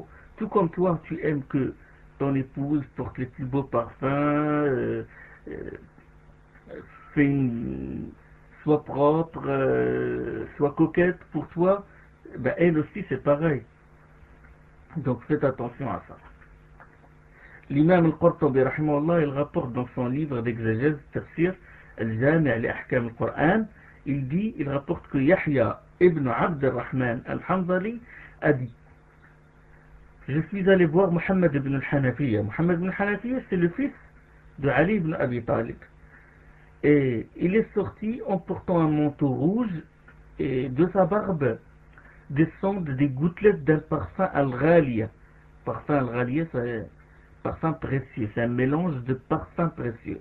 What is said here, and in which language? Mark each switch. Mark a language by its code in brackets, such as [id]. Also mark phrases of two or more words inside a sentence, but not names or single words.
[fr] Tout comme toi, tu aimes que ton épouse porte les plus beaux parfums, soit propre, soit coquette pour toi, ben elle aussi c'est pareil. Donc faites attention à ça. L'imam al-Qurtubi, rahimahullah, il rapporte dans son livre d'exégèse, tafsir, al-Jami' li ahkam al-Qur'an, il rapporte que Yahya ibn Abd al-Rahman al-Hanzali a dit, je suis allé voir Mohammed ibn al-Hanafiya. Mohammed ibn al-Hanafiya, c'est le fils de Ali ibn Abi Talib. Et il est sorti en portant un manteau rouge et de sa barbe descendent des gouttelettes d'un parfum al-Ghaliya. Parfum al-Ghaliya, c'est parfum précieux, c'est un mélange de parfums précieux.